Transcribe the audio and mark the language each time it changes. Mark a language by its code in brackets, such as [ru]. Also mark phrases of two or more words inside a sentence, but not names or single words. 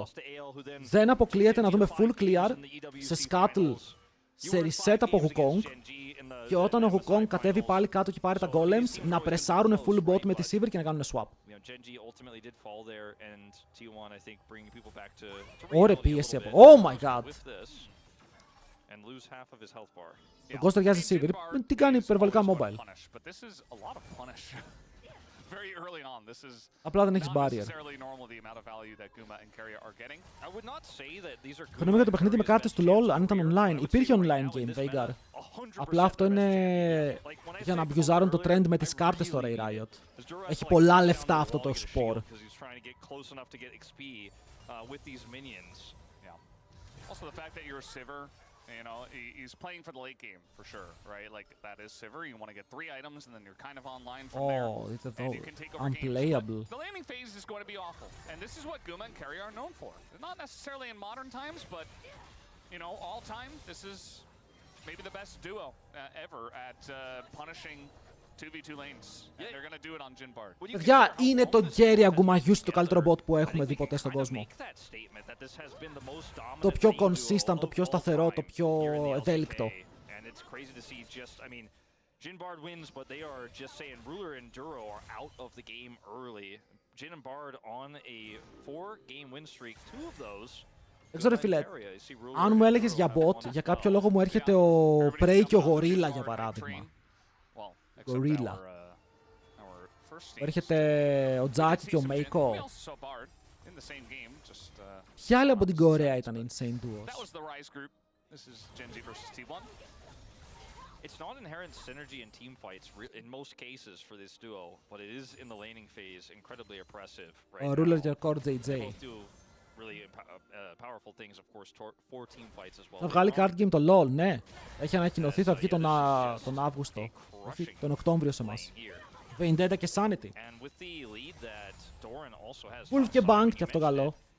[el] Δεν αποκλείεται να δούμε [en] full clear [el] σε scuttle, σε reset από Wukong, και όταν ο Wukong κατέβει πάλι κάτω και πάρει τα golems, να πρεσάρουν [en] full bot [el] με τη Sivir και να κάνουν swap. Ωραία πίεση από... [en] Oh my god! [el] Ο Ghost ταιριάζει Sivir. Τι κάνει υπερβολικά mobile. Απλά δεν έχεις barrier. Γνώμη για το παιχνίδι με κάρτες του LoL, αν ήταν online. Υπήρχε [en] online game, [el] Veigar. Απλά αυτό είναι για να αμπιουζάρουν το trend με τις κάρτες τώρα η Riot. Έχει πολλά λεφτά αυτό το sport. [en] Also, the fact that you're a Sivir, you know, he's playing for the late game for sure, right? Like that is Sivir. You want to get 3 items, and then you're kind of online from there. Oh, it's and you can take over unplayable. Games. The landing phase is going to be awful, and this is what Guma and Kerry are known for. Not necessarily in modern times, but you know, all time, this is maybe the best duo ever at punishing 2v2 lanes. And they're going to do it on Gen Bard. [el] Παιδιά, είναι το Gary Agumayus, το καλύτερο bot που έχουμε δει ποτέ στον κόσμο. Το πιο consistent, το πιο σταθερό, το πιο ευέλικτο. [en] Gen Bard wins, but they are just saying Ruler and Duro are out of the game early. Gen and Bard on a 4-game win streak, 2 of those. [el] Δεν ξέρω φίλε, αν μου έλεγες για bot, για κάποιο λόγο μου έρχεται ο Prey και ο Gorilla για παράδειγμα. Gorilla. Έρχεται ο Τζάκι και ο Meiko. Ποιοι άλλοι από την Κορέα ήταν [en] insane duos? It's not inherent synergy in team fights in most cases for this duo, but it is in the laning phase incredibly oppressive. [el] Ο Ruler και ο Core JJ. Θα βγάλει [en] card game [el] το LoL, ναι. Έχει ανακοινωθεί, θα βγει τον Αύγουστο. Όχι, τον Οκτώβριο σε εμάς. Vendetta και Sanity. Wolf και Bank και αυτό καλό.